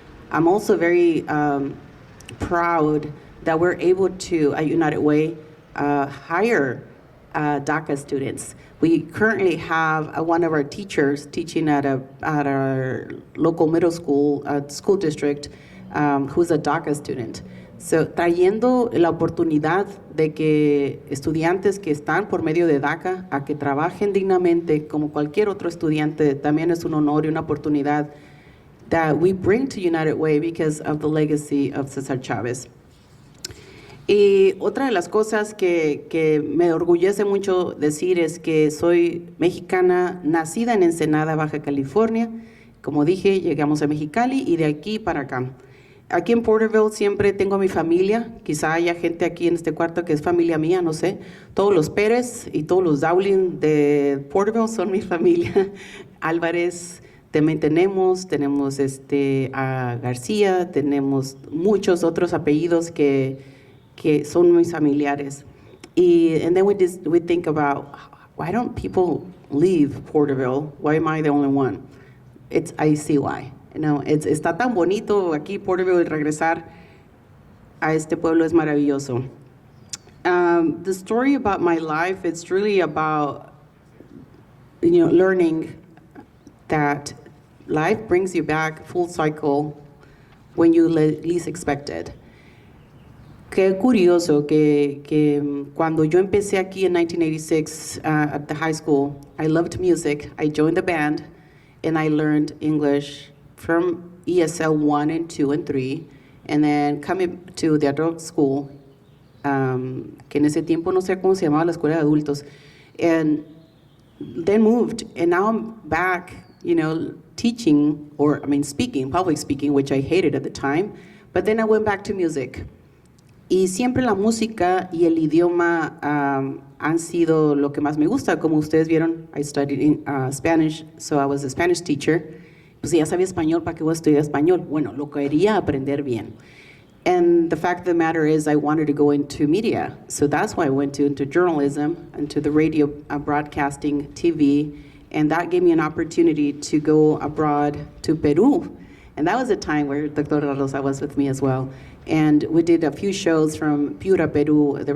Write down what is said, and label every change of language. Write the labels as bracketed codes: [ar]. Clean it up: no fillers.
[en] I'm also very proud that we're able to, at United Way, hire DACA students. We currently have one of our teachers teaching at our local middle school district who's a DACA student. [es] So, trayendo la oportunidad de que estudiantes que están por medio de DACA a que trabajen dignamente como cualquier otro estudiante también es un honor y una oportunidad [en] that we bring to United Way because of the legacy of Cesar Chavez. [es] Y otra de las cosas que me orgullece mucho decir es que soy mexicana, nacida en Ensenada, Baja California. Como dije, llegamos a Mexicali y de aquí para acá. Aquí en Porterville siempre tengo a mi familia, quizá haya gente aquí en este cuarto que es familia mía, no sé. Todos los Pérez y todos los Dowling de Porterville son mi familia. Álvarez también tenemos a García, tenemos muchos otros apellidos que son mis familiares. [en] And then we think about why don't people leave Porterville? Why am I the only one? I see why. You know, [es] está tan bonito aquí Porterville, y regresar a este pueblo es maravilloso. [en] The story about my life, it's really about, learning that life brings you back full cycle when you least expect it. [es] Qué curioso que cuando yo empecé aquí [en] in 1986 at the high school, I loved music, I joined the band, and I learned English from ESL 1 and 2 and 3, and then coming to the adult school, [es] que en ese tiempo no sé cómo se llamaba la escuela de adultos, [en] and then moved, and now I'm back, teaching, speaking, public speaking, which I hated at the time, but then I went back to music. [es] Y siempre la música y el idioma han sido lo que más me gusta. Como ustedes vieron, [en] I studied in Spanish, so I was a Spanish teacher. [es] Pues ya sabía español, ¿para qué voy a estudiar español? Bueno, lo quería aprender bien. [en] And the fact of the matter is I wanted to go into media. So that's why I went into journalism, into the radio broadcasting, TV, and that gave me an opportunity to go abroad to Peru. And that was a time where Dr. Rosa was with me as well. And we did a few shows from Piura, Peru.